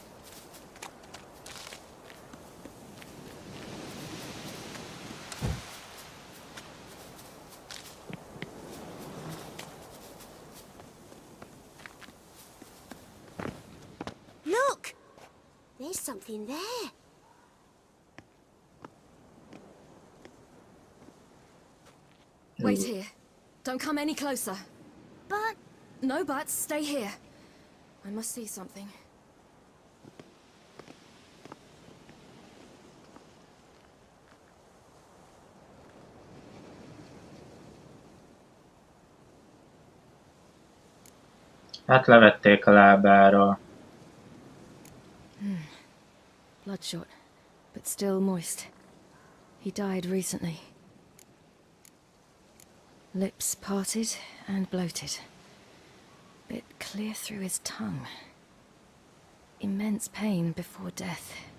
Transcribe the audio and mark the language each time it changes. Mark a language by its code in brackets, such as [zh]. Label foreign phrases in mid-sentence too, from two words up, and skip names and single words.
[en] Look! There's something there. Wait here. Don't come any closer. But No buts. Stay here. I must see something. [hu] Hát levették a lábáról. [en] Bloodshot, but still moist. He died recently. Lips parted and bloated. Bit clear through his tongue. Immense pain before death.